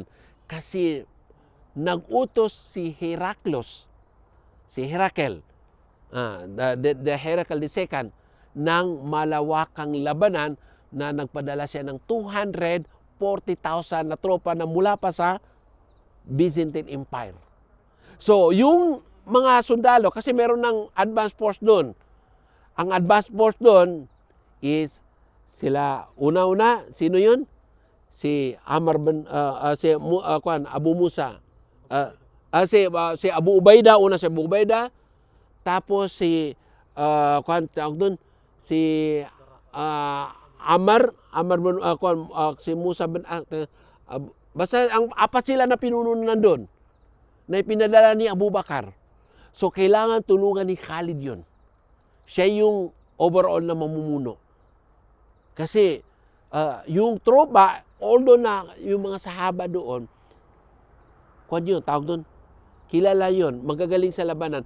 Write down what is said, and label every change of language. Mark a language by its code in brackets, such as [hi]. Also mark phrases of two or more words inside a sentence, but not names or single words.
[tl] Kasi nag-utos si Heracles, the Heracles II, ng malawakang labanan na nagpadala siya ng 240,000 na tropa na mula pa sa Byzantine Empire. So, yung mga sundalo, kasi meron ng [en] advance force [tl] doon. Ang [en] advance force [tl] doon is sila, una-una, sino yun? Si Abu Musa. Si Abu Ubaidah, una si Abu Ubaidah. Tapos si si Musa bin basta ang apat sila na pinuno nandun na ipinadala ni Abu Bakar. So kailangan tulungan ni Khalid yun. Siya yung overall na mamumuno. Kasi yung tropa, although na yung mga sahaba doon, tawag doon, kilala yun, magagaling sa labanan.